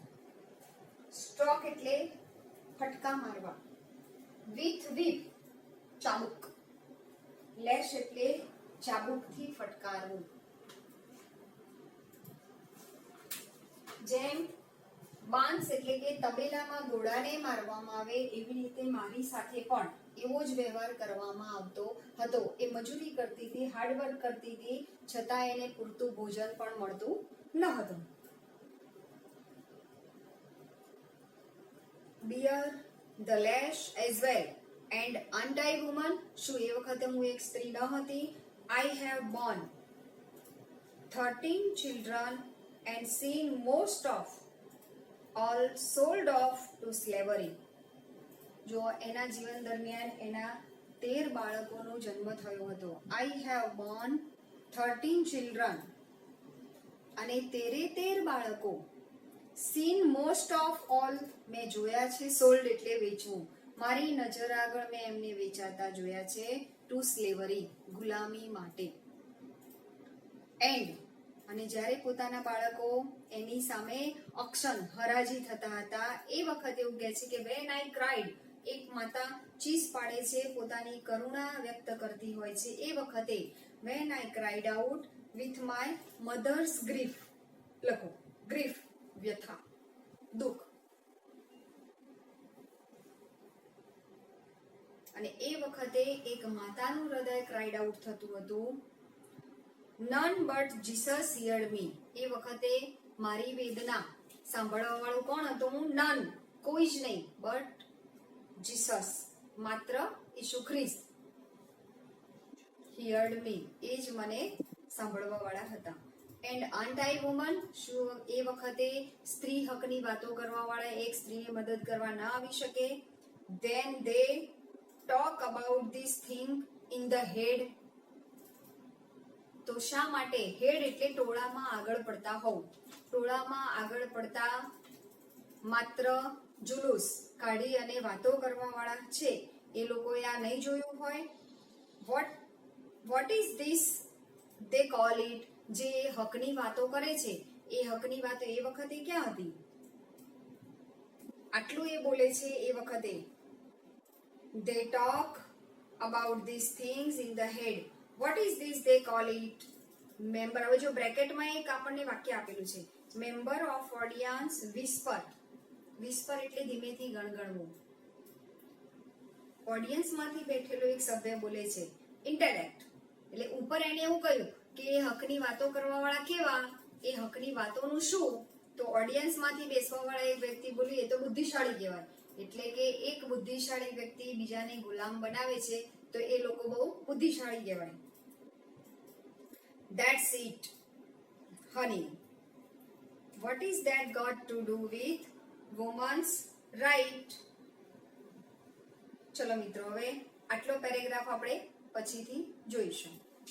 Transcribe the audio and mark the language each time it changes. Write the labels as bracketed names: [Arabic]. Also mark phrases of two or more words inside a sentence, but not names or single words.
[Gujarati] સ્ટ્રોક એટલે ફટકા મારવા. [English] with whip [Gujarati] ચાબુક. લેશ એટલે ચાબુકથી ફટકારવું. જેમ બાંસ એટલે કે તબેલામાં ઘોડાને મારવામાં આવે એવી રીતે મારી સાથે પણ એવો જ વ્યવહાર કરવામાં આવતો હતો. એ મજૂરી કરતી હતી, હાર્ડવર્ક કરતી હતી, છતાં એને પૂરતું ભોજન પણ મળતું ન હતું. [English] Bear the lash as well and aren't I woman? [Gujarati] શું એ વખતે હું એક સ્ત્રી ન હતી? [English] I have borne 13 children and seen most of all sold off to slavery. [Gujarati] જો એના જીવન દરમિયાન એના 13 બાળકોનો જન્મ થયો હતો. [English] I have borne 13 children [Gujarati] અને 13 બાળકો. [English] seen most of all [Gujarati] મેં જોયા છે, sold એટલે વેચવું. મારી નજર આગળ મેં એમને વેચાતા જોયા છે [English] to slavery [Gujarati] ગુલામી માટે. એન્ડ અને જ્યારે પોતાના બાળકો એની સામે ઓક્શન હરાજી થતા હતા એ વખતે એવું કહે છે કે [English] when I cried, [Gujarati] એક માતા ચીસ પાડે છે, પોતાની કરુણા વ્યક્ત કરતી હોય છે એ વખતે [English] when I cried out with my mother's grief. [Gujarati] લખો ગ્રીફ, વ્યથા, દુઃખ. અને એ વખતે એક માતાનું હૃદય [English] cried out [Gujarati] થતું હતું. [English] None but Jesus heard me. [Gujarati] એ વખતે મારી વેદના સાંભળવા વાળું કોણ હતું? None, કોઈ જ નહીં, [English] but Jesus, [Gujarati] માત્ર ઈસુ ખ્રિસ્ત. [English] heard me, [Gujarati] એ જ મને સાંભળવા વાળા હતા. [English] એન્ડ aren't I woman? [Gujarati] શું એ વખતે સ્ત્રી હકની વાતો કરવા વાળા એક સ્ત્રીને મદદ કરવા ના આવી શકે? [English] Then they talk about this thing in the head. [Gujarati] તો શા માટે? હેડ એટલે ટોળામાં આગળ પડતા હોવ. ટોળામાં આગળ પડતા માત્ર જુલુસ કાઢી અને વાતો કરવા વાળા છે એ લોકોએ આ નહીં જોયું હોય. [English] what is this they call it? [Gujarati] જે હકની વાતો કરે છે એ હકની વાતો એ વખતે ક્યાં હતી? આટલું એ બોલે છે એ વખતે. [English] they talk about these things in the head. What is this they call it? Member, [Gujarati] હવે જો બ્રેકેટમાં એક આપણને વાક્ય આપેલું છે, [English] member of audience whisper. [Gujarati] વિસ્પર એટલે ધીમેથી ગણગણવું. ઓડિયન્સમાંથી બેઠેલો એક સભ્ય બોલે છે ઇન્ટેલેક્ટ, એટલે ઉપર એને એવું કહ્યું કે એ હકની વાતો કરવા વાળા કેવા, એ હકની વાતોનું શું? તો ઓડિયન્સમાંથી બેસવા વાળા એક વ્યક્તિ બોલી એ તો બુદ્ધિશાળી કહેવાય. એટલે કે એક બુદ્ધિશાળી વ્યક્તિ બીજાને ગુલામ બનાવે છે તો એ લોકો બહુ બુદ્ધિશાળી કહેવાય. [English] That's it, honey. What is that got to do with women's right? [Gujarati] ચલો મિત્રો, હવે આટલો પેરેગ્રાફ આપણે પછીથી જોઈશું.